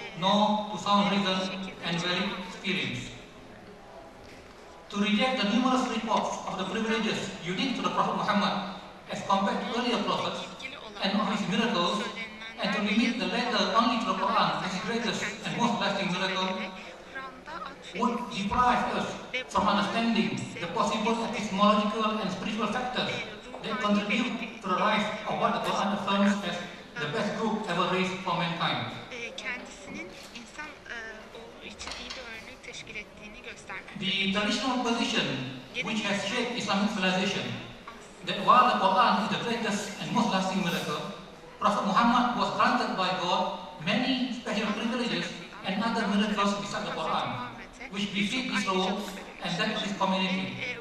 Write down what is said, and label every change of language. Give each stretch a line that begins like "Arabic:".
English: know to sound reason and valid experience. To reject the numerous reports of the privileges unique to the Prophet Muhammad as compared to earlier prophets and of his miracles, and to limit the latter only to the Quran as his greatest and most lasting miracle, would deprive us from understanding the possible epistemological and spiritual factors that contribute to the rise of what the Quran affirms as the best group ever raised for mankind.
Turkish: Kendisinin insan olduğu için iyi bir örnek teşkil ettiğini göstermek.
English: The traditional position which has shaped Islamic civilization, that while the Quran is the greatest and most lasting miracle, Prophet Muhammad was granted by God many special privileges and other miracles beside the Quran, which befit his role and that of his community.